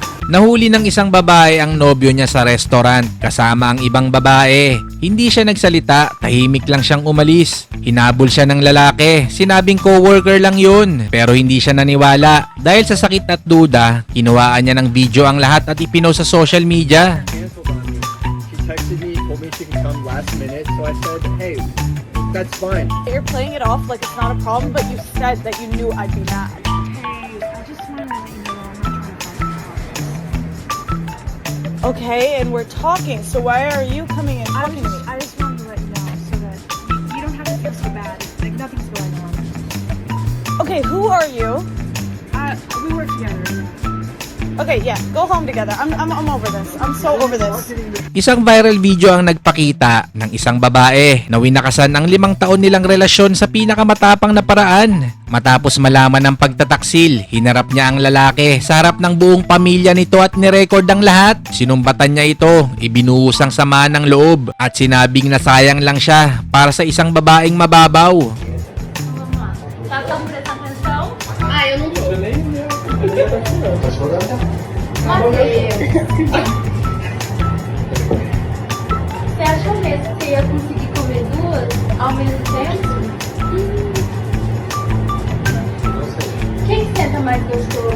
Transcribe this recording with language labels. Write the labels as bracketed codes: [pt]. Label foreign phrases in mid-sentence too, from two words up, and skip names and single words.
[tl] Nahuli ng isang babae ang nobyo niya sa restaurant kasama ang ibang babae. Hindi siya nagsalita, tahimik lang siyang umalis. Hinabol siya ng lalaki, sinabing coworker lang yun. Pero hindi siya naniwala. Dahil sa sakit at duda, kinuhaan niya ng video ang lahat at ipinost sa [en] social media. Canceled on me. She texted me, told me she could come last minute, so I said, hey, that's fine. You're playing it off like it's not a problem, but you said that you knew I'd be mad. Okay, and we're talking, so why are you coming and talking to me? I just wanted to let you know so that you don't have to feel so bad. Like nothing's going on. Okay, who are you? We work together. Okay, yeah, go home together. I'm over this. I'm so over this. [tl] Isang viral video ang nagpakita ng isang babae na winakasan ang 5 taon nilang relasyon sa pinakamatapang na paraan. Matapos malaman ng pagtataksil, hinarap niya ang lalaki sa harap ng buong pamilya nito at nirecord ang lahat. Sinumbatan niya ito, ibinuhos ang sama ng loob at sinabing na sayang lang siya para sa isang babaeng mababaw. [pt] Tá tão prestando atenção? Ah, eu não tô. Tá chorando? Mateus. Você achou mesmo que você ia conseguir comer duas ao mesmo tempo? Quem senta mais gostoso?